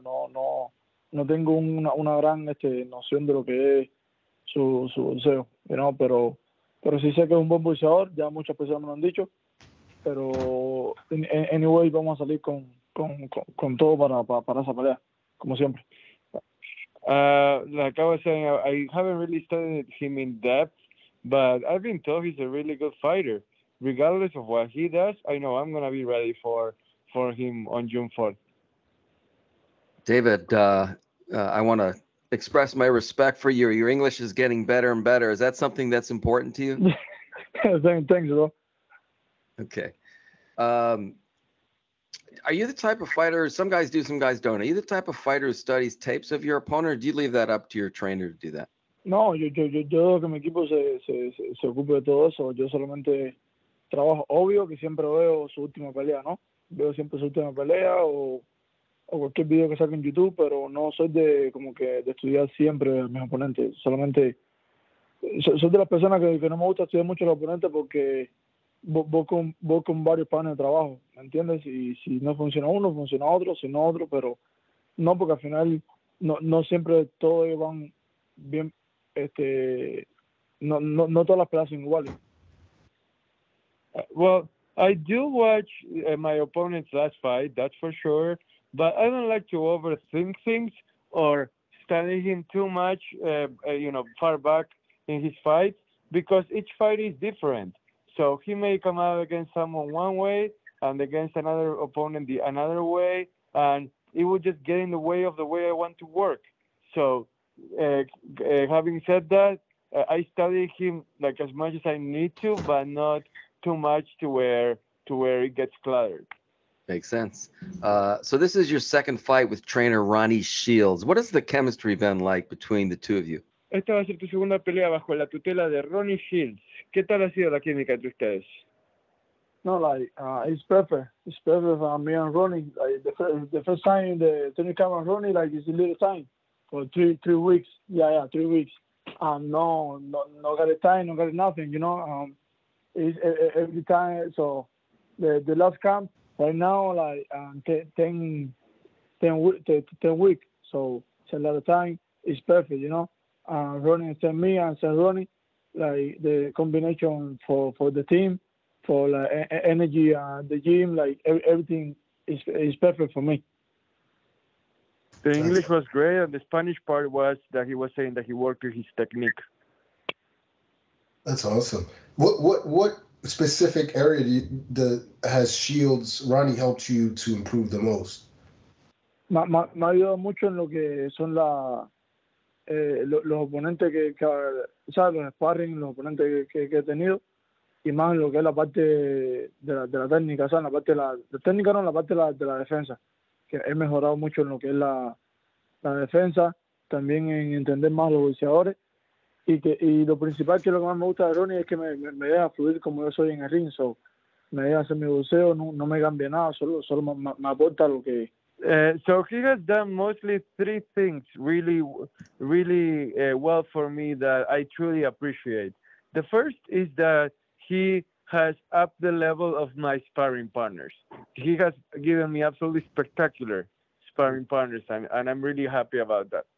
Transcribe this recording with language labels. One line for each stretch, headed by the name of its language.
Spanish: No tengo una gran noción de lo que es su boxeo, pero sí sé que es un buen boxeador, ya muchas personas me lo han dicho, pero anyway vamos a salir con todo para esa pelea, como siempre.
English: Like I was saying, I haven't really studied him in depth, but I've been told he's a really good fighter. Regardless of what he does, I know I'm going to be ready for him on June 4th. David, I want to express my respect for you. Your English is getting better and better. Is that something that's important to you? Thanks, bro. Okay. Are you the type of fighter, some guys do, some guys don't. Are you the type of fighter who studies tapes of your opponent, or do you leave that up to your trainer to do that?
Spanish: No, yo que mi equipo se ocupe de todo eso. Yo solamente trabajo. Obvio que siempre veo su última pelea, ¿no? Veo siempre su última pelea o cualquier video que saque en YouTube, pero no soy de estudiar siempre a mis oponentes. Solamente soy de las personas que no me gusta estudiar mucho a los oponentes porque voy con varios planes de trabajo, ¿me entiendes? Y si no funciona uno, funciona otro, si no otro, pero no, porque al final no siempre todos van bien, no todas las peleas son iguales.
English: Well, I do watch my opponent's last fight, that's for sure, but I don't like to overthink things or study him too much, far back in his fights, because each fight is different. So he may come out against someone one way and against another opponent another way, and it would just get in the way of the way I want to work. So having said that, I study him like as much as I need to, but not too much to where it gets cluttered. Makes sense. So this is your second fight with trainer Ronnie Shields. What has the chemistry been like between the two of you?
Spanish: Esta va a ser tu segunda pelea bajo la tutela de Ronnie Shields. ¿Qué tal ha sido la química entre ustedes?
English: No, it's perfect. It's perfect for me and Ronnie. Like the first time the training camp on Ronnie, like it's a little time for three weeks. Yeah, 3 weeks. No got a time, no got nothing. It's every time. So the last camp right now, like 10 weeks. So it's a lot of time. It's perfect, Ronnie and me and Ronnie, like the combination for the team, for like energy and the gym, like everything is perfect for me. The English was great, and the Spanish part was that he was saying that he worked with his technique. That's awesome. What specific area has Ronnie helped you to improve the most?
Spanish: Me ha ayudado mucho en lo que son los oponentes que ¿sabes? Los sparring, los oponentes que he tenido. y más en lo que es la parte de la técnica, o sea, en la parte de técnica no, en la parte de la defensa, que he mejorado mucho en lo que es la defensa, también en entender más los boxeadores, y lo principal que lo que más me gusta de Ronnie es que me deja fluir como yo soy en el ring, so, me deja hacer mi boxeo, no me cambia nada, solo me aporta lo que...
English: So he has done mostly three things really well for me that I truly appreciate. The first is that he has upped the level of my sparring partners. He has given me absolutely spectacular sparring partners, and I'm really happy about that.